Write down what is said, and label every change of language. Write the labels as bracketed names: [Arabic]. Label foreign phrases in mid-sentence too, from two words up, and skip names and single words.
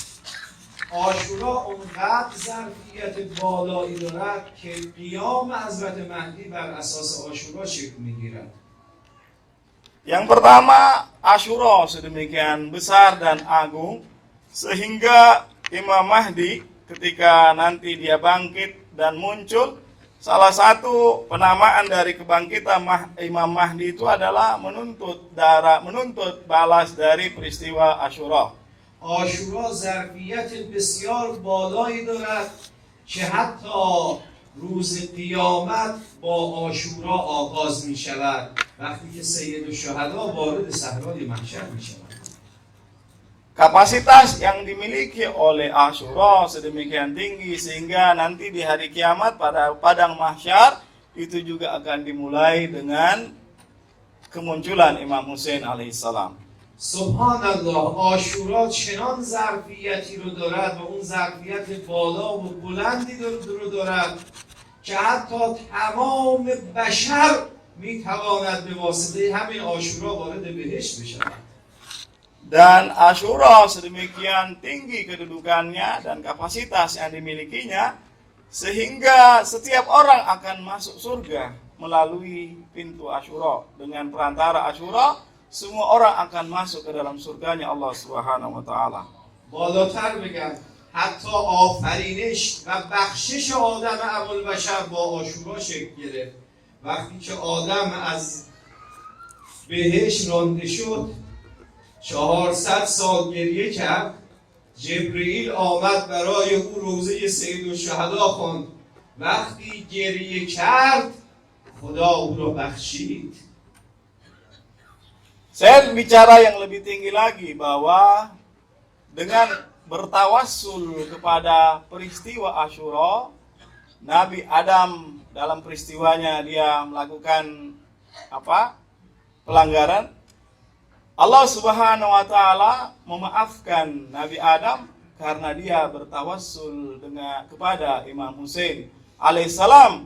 [Persian] عاشورا اونقدر ظرفیت بالایی دارد که قیام حضرت مهدی بر اساس عاشورا شکل میگیرد. [Indonesian] Yang pertama, Asyura sedemikian besar dan agung sehingga Imam Mahdi ketika nanti dia bangkit dan muncul, salah satu penamaan dari kebangkitan Imam Mahdi itu adalah menuntut balas dari peristiwa Asyura. [Persian] عاشورا ظرفیت بسیار بالایی دارد که حتی روز قیامت با عاشورا آغاز می شود وقتی که سید الشهدا وارد صحرای محشر می شود. [Indonesian] Kapasitas yang dimiliki oleh Asyura sedemikian tinggi sehingga nanti di hari kiamat pada padang mahsyar itu juga akan dimulai dengan kemunculan Imam Hussein alaihissalam. [Arabic] سبحان الله، [Persian] عاشورا چنان ظرفیتی رو دارد و اون ظرفیت بالا و بلندی رو دارد که حتی تمام بشر میتواند به واسطه همین عاشورا وارد بهشت بشود. [Indonesian] Dan Asyura sedemikian tinggi kedudukannya dan kapasitas yang dimilikinya sehingga setiap orang akan masuk surga melalui pintu Asyura. Dengan perantara Asyura semua orang akan masuk ke dalam surganya Allah [Arabic] سبحانه وتعالى. [Persian] بالاتر بگم حتی آفرینش و بخشش آدم ابوالبشر با عاشورا شکل گرفت. وقتی که آدم از بهشت رانده شد 400 سال گریه کرد، جبرئیل آمد برای او روزه سید الشهدا خواند. وقتی گریه کرد خدا او را بخشید. [Indonesian] Saya bicara yang lebih tinggi lagi bahwa dengan bertawassul kepada peristiwa Asyura, Nabi Adam dalam peristiwanya dia melakukan pelanggaran, Allah [Arabic] سبحانه وتعالى [Indonesian] memaafkan Nabi Adam karena dia bertawassul kepada Imam Hussein alaihissalam.